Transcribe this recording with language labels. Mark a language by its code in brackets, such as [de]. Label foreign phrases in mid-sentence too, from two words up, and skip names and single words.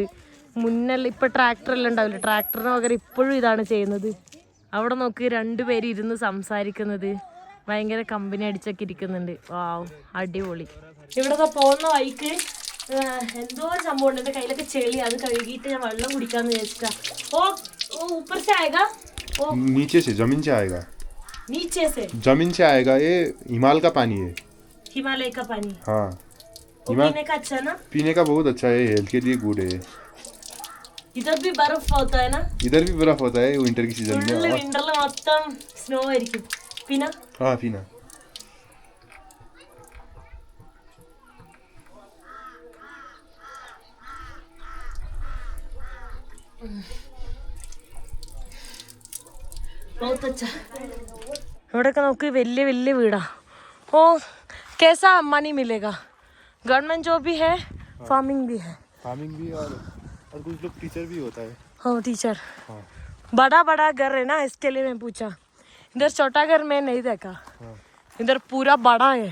[ml] മുന്നെല്ലാം ഇപ്പം ട്രാക്ടറെല്ലാം ഉണ്ടാവില്ല, ട്രാക്ടറിന് പകരം ഇപ്പോഴും ഇതാണ് ചെയ്യുന്നത്. അവിടെ നോക്ക്, 2 പേര് ഇരുന്ന് സംസാരിക്കുന്നത്. ഭയങ്കര കമ്പനി അടിച്ചൊക്കെ ഇരിക്കുന്നുണ്ട്. വാവ്, അടിപൊളി. ഇവിടെ പോകുന്ന വഴിക്ക് എന്തോ സംഭവം ഉണ്ട്. എൻ്റെ കയ്യിലൊക്കെ ചെളി, അത് കഴുകിയിട്ട് ഞാൻ വെള്ളം കുടിക്കാന്ന് വിചാരിച്ചിട്ടാ. ഓ, [hi] ऊपर से आएगा. नीचे से, जमीन से आएगा. नीचे से जमीन से आएगा, ये हिमालय का पानी है। हिमालय का पानी हाँ, वो पीने का अच्छा ना? पीने का बहुत अच्छा है, हेल्थ के लिए गुड है। इधर भी बर्फ होता है ना? इधर भी बर्फ होता है विंटर की सीजन में। [ml] വിന്ററിൽ മൊത്തം സ്നോ ആയിരിക്കും. പിന്നെ [hi] हाँ पीना। बहुत अच्छा. [ml] ഇവിടെയൊക്കെ നമുക്ക് വലിയ വലിയ വീടാ. ഓ [hi] कैसा मनी मिलेगा? गवर्नमेंट जॉब भी है, फार्मिंग भी है. फार्मिंग भी और कुछ लोग टीचर भी होता है। हाँ टीचर. हाँ। बड़ा बड़ा घर है ना, इसके लिए मैं पूछा. इधर छोटा घर मैं नहीं देखा. हाँ। इधर पूरा बड़ा है.